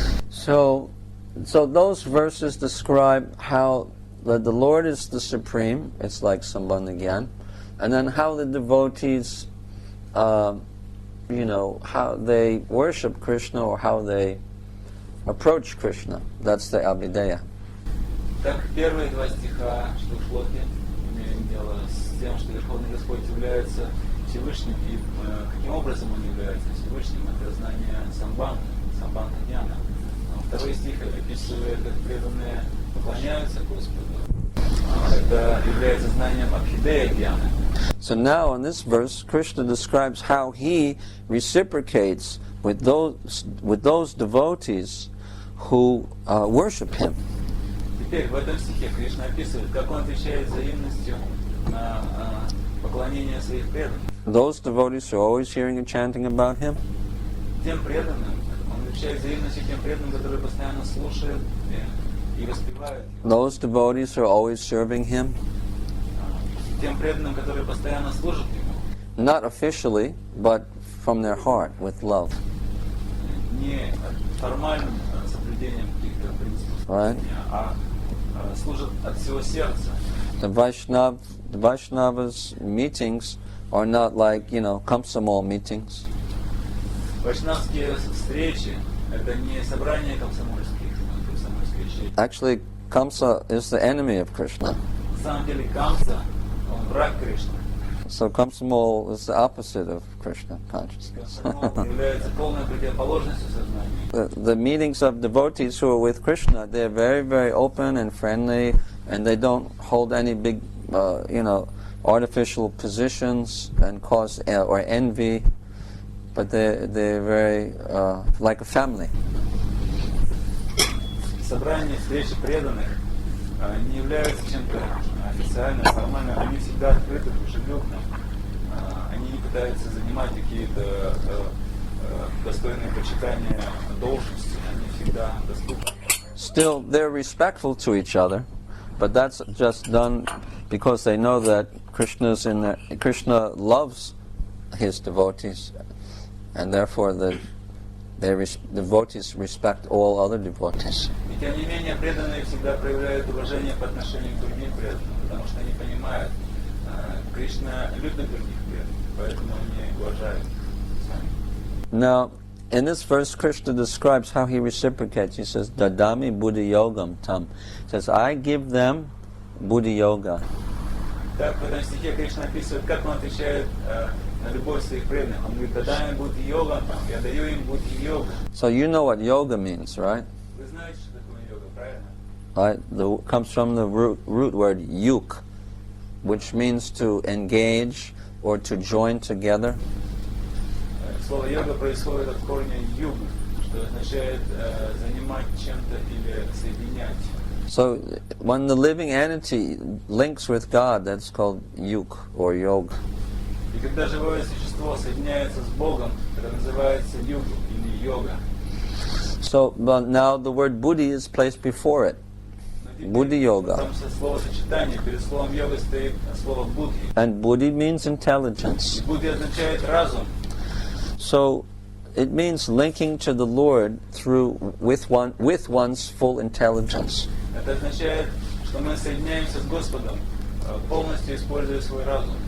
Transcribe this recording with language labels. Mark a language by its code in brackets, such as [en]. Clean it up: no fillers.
[en] So those verses describe how the Lord is the supreme. It's like Sambandha Gyan. And then how the devotees, how they worship Krishna or how they approach Krishna. That's the Abhideya. [ru] Так, первые два стиха Чатуршлоки имеем дело с тем, что Верховный Господь является Всевышним, и каким образом Он является Всевышним, это знание самбандха гьяна. Второй стих описывает, как преданные поклоняются Господу. Это является знанием Абхидея гьяна. [en] So now in this verse, Krishna describes how he reciprocates with those devotees who worship him. [ru] Теперь в этом стихе Кришна описывает, как он отвечает взаимностью на поклонение своих преданных. [en] Those devotees who are always hearing and chanting about him. [ru] Тем преданным, он отвечает взаимностью тем преданным, которые постоянно слушают и воспевают. [en] Those devotees who are always serving him. [ru] Тем преданным, которые постоянно служат ему. [en] not officially, but from their heart, with love. [ru] Не формальным соблюдением каких-то принципов, [en] Right. [ru] а служат от всего сердца. [en] The Vaishnavas' meetings are not like, Komsomol meetings. [ru] Вайшнавские встречи – это не собрание комсомольских речей. [en] Actually, Kamsa is the enemy of Krishna. [ru] На самом деле Камса, он враг Кришны. [en] So Komsomol is the opposite of Krishna consciousness. [ru] Комсомол является полной противоположностью сознания. [en] The meetings of devotees who are with Krishna, they're very, very open and friendly, and they don't hold any big, artificial positions and cause or envy, but they're very like a family. [ru] Собрания, встречи преданных не являются чем-то официальным, формальным. Они всегда открыты, дружелюбны. Они не пытаются занимать какие-то достойные почитания должности. Они всегда доступны. [en] Still, they're respectful to each other, but that's just done because they know that Krishna loves his devotees, and therefore the devotees respect all other devotees. [ru] И тем не менее, преданные всегда проявляют уважение по отношению к другим преданным, потому что они понимают, Кришна любит других преданных, поэтому они уважают. [en] Now, in this verse, Krishna describes how he reciprocates. He says, [sa] "Dadami buddhi yogam tam." [en] He says, "I give them buddhi yoga." [ru] Так, в этом стихе Кришна описывает, как он отвечает на любовь своих преданных. Он говорит, «Дадай будди йога, я даю им будди йога». [en] So you know what yoga means, right? [ru] Вы знаете, что такое йога, правильно? [en] Right. Comes from the root word yuk, which means to engage or to join together. [ru] Слово йога происходит от корня юг, что означает занимать чем-то или соединять. [en] So when the living entity links with God, that's called yuk or yoga. [ru] И когда живое существо соединяется с Богом, это называется юг или йога. [en] So but now the word buddhi is placed before it. Buddhi yoga. [ru] Там словосочетание, перед словом йога стоит слово будхи. [en] And buddhi means intelligence. [ru] И будхи означает разум. [en] So it means linking to the Lord with one's full intelligence. [ru] Это означает, что мы соединяемся с Господом, полностью используя свой разум.